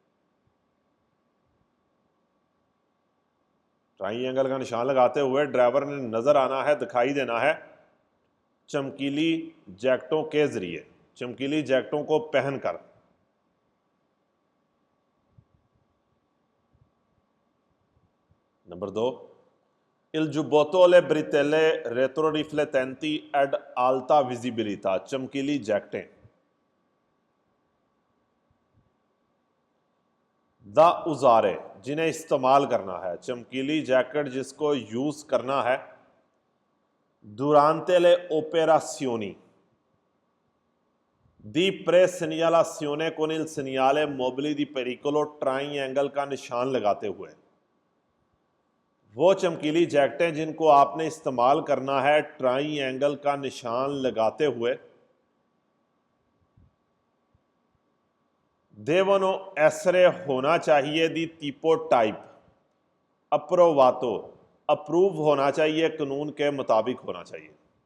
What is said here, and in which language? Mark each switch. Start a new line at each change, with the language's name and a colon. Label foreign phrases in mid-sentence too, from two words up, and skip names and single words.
Hindi: ट्राइंगल का निशान लगाते हुए ड्राइवर ने नज़र आना है, दिखाई देना है, चमकीली जैकेटों के जरिए, चमकीली जैकेटों को पहनकर। नंबर 2,
Italian: Il giubbotto le bretelle retroriflettenti ad alta visibilità,
Hindi: चमकीली जैकेटें।
Italian: da usare,
Hindi: जिन्हें इस्तेमाल करना है, चमकीली जैकेट जिसको यूज करना है।
Italian: durante le operazioni di presegnalazione con il segnale mobile di pericolo,
Hindi: ट्राइंगल का निशान लगाते हुए। वो चमकीली जैकेटें जिनको आपने इस्तेमाल करना है ट्राइंगल का निशान लगाते हुए।
Italian: devono essere
Hindi: होना चाहिए
Italian: di tipo
Hindi: टाइप, अप्रोवातो, अप्रूव होना चाहिए, कानून के मुताबिक होना चाहिए।